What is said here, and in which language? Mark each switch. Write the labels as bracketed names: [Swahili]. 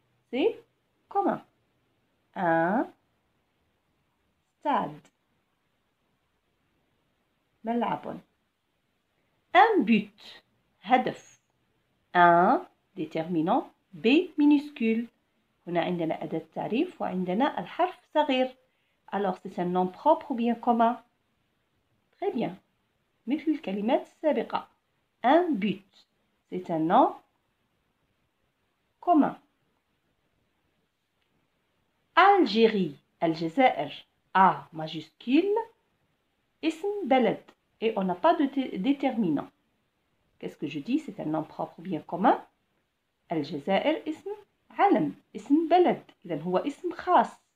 [French] C'est commun. Un stade. ملعب. Un but. هدف. Un déterminant B minuscule. [Arabic] هنا عندنا أداة تعريف وعندنا الحرف صغير. [French] Alors c'est un nom propre ou bien commun? Très bien. [Arabic] مثل الكلمات السابقة. [French] Un but. C'est un nom commun. Algérie. الجزائر. A majuscule. اسم بلد. Et on n'a pas de déterminant. Qu'est-ce que je dis? C'est un nom propre ou bien commun? [Arabic] الجزائر اسم علم، اسم بلد، إذن هو اسم خاص.